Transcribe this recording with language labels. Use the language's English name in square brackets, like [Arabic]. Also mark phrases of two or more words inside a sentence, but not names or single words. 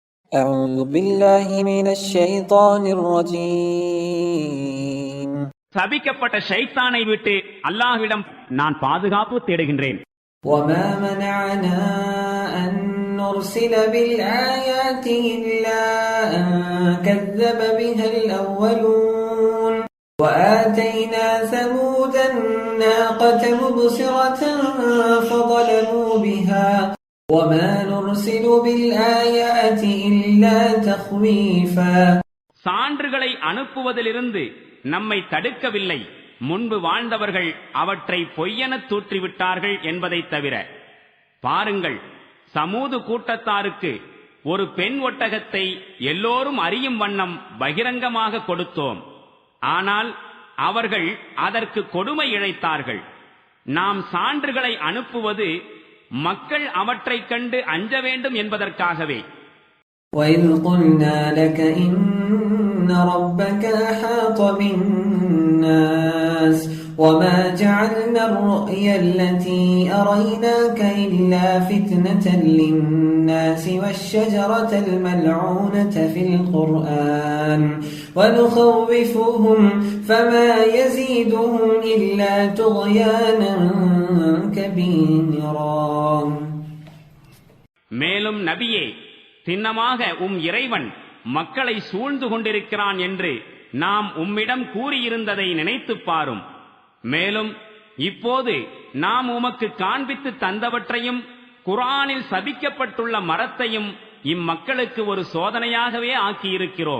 [Arabic] أعوذ بالله من الشيطان الرجيم. [Tamil] சபிக்கப்பட்ட ஷைத்தானை விட்டு அல்லாஹ்விடம் நான் பாதுகாப்பு தேடுகின்றேன். [Arabic] وما منعنا أن نرسل بالآيات إلا أن كذب بها الأولون وآتينا ثمود الناقة مبصرة فظلموا بها وما نرسل بالآيات إلا تخويفا. [Tamil] சான்றுகளை அனுப்புவதிலிருந்து நம்மை தடுக்கவில்லை, முன்பு வாழ்ந்தவர்கள் அவற்றை பொய்யெனத் தூற்றிவிட்டார்கள் என்பதை தவிர. பாருங்கள், சமூது கூட்டத்தாருக்கு ஒரு பெண் ஒட்டகத்தை எல்லோரும் அறியும் வண்ணம் பகிரங்கமாக கொடுத்தோம். ஆனால் அவர்கள் அதற்கு கொடுமை இழைத்தார்கள். நாம் சான்றுகளை அனுப்புவது மக்கள் அவற்றைக் கண்டு அஞ்ச வேண்டும் என்பதற்காகவே. [Arabic] وَإِذْ قُلْنَا لَكَ إِنَّ رَبَّكَ أَحَاطَ بِالنَّاسِ وَمَا جَعَلْنَا الرُّؤْيَا الَّتِي أَرَيْنَاكَ إِلَّا فِتْنَةً لِلنَّاسِ وَالشَّجَرَةَ الْمَلْعُونَةَ فِي الْقُرْآنِ وَنُخَوِّفُهُمْ فَمَا يَزِيدُهُمْ إِلَّا طُغْيَانًا كَبِيرًا. [Tamil] மேலும் நபியே, சின்னமாக இறைவன் மக்களை சூழ்ந்து கொண்டிருக்கிறான் என்று நாம் உம்மிடம் கூறியிருந்ததை நினைத்துப் பாரும். மேலும் இப்போது நாம் உமக்கு காண்பித்து தந்தவற்றையும் குர்ஆனில் சபிக்கப்பட்டுள்ள மரத்தையும் இம்மக்களுக்கு ஒரு சோதனையாகவே ஆக்கியிருக்கிறோம்.